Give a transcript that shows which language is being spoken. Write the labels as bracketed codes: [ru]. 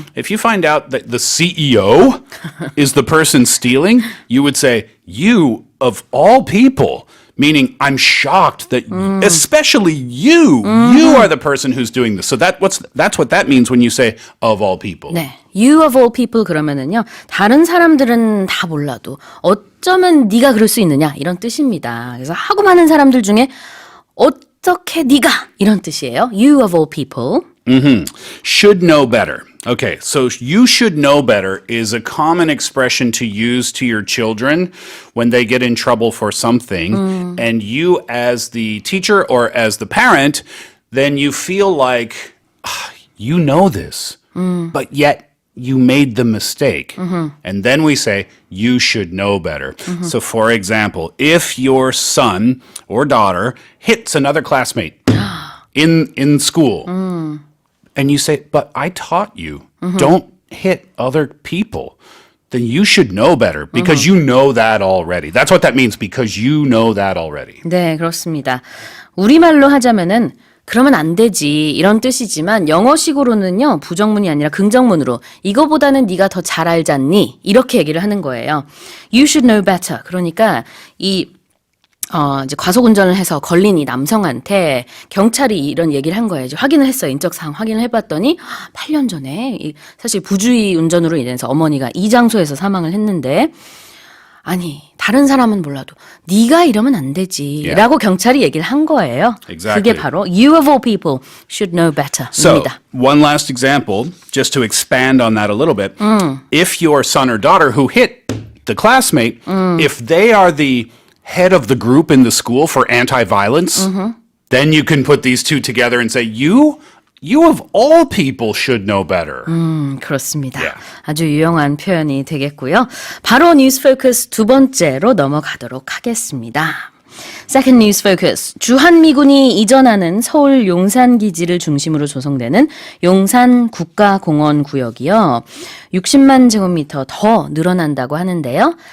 [en] If you find out that the CEO is the person stealing, you would say, "You of all people." Meaning, I'm shocked that, especially you are the person who's doing this. So that's what that means when you say, of all people. [ko] 네, [en] you of all people [ko] 그러면은요, 다른 사람들은 다 몰라도 어쩌면 네가 그럴 수 있느냐 이런 뜻입니다. 그래서 하고 많은 사람들 중에 어떻게 네가 이런 뜻이에요. [en] You of all people. Should know better. Okay, so you should know better is a common expression to use to your children when they get in trouble for something. And you as the teacher or as the parent, then you feel like, you know this, but yet you made the mistake. And then we say, you should know better. So for example, if your son or daughter hits another classmate in school, and you say, "But I taught you, don't hit other people," then you should know better because you know that already. That's what that means, because you know that already. [ko] 네, 그렇습니다. 우리말로 하자면은 그러면 안 되지 이런 뜻이지만 영어식으로는요, 부정문이 아니라 긍정문으로 이거보다는 네가 더 잘 알잖니 이렇게 얘기를 하는 거예요. [en] You should know better. [ko] 그러니까 이제 과속운전을 해서 걸린 이 남성한테 경찰이 이런 얘기를 한 거예요. 이제 확인을 했어요. 인적 사항 확인을 해봤더니 8년 전에 사실 부주의 운전으로 인해서 어머니가 이 장소에서 사망을 했는데, 아니 다른 사람은 몰라도 네가 이러면 안 되지 라고 경찰이 얘기를 한 거예요. [en] Exactly. [ko] 그게 바로 [en] you of all people should know better [ko] 입니다. [en] So, one last example, just to expand on that a little bit. If your son or daughter who hit the classmate, if they are the head of the group in the school for anti-violence, then you can put these two together and say, you of all people should know better. [ko] 그렇습니다. [en] Yeah. [ko] 아주 유용한 표현이 되겠고요. 바로 뉴스 포커스 두 번째로 넘어가도록 하겠습니다. [en] Second News Focus. [ko] 주한미군이 이전하는 서울 용산기지를 중심으로 조성되는 용산 국가공원구역이요, 60만 제곱미터 더 늘어난다고 하는데요.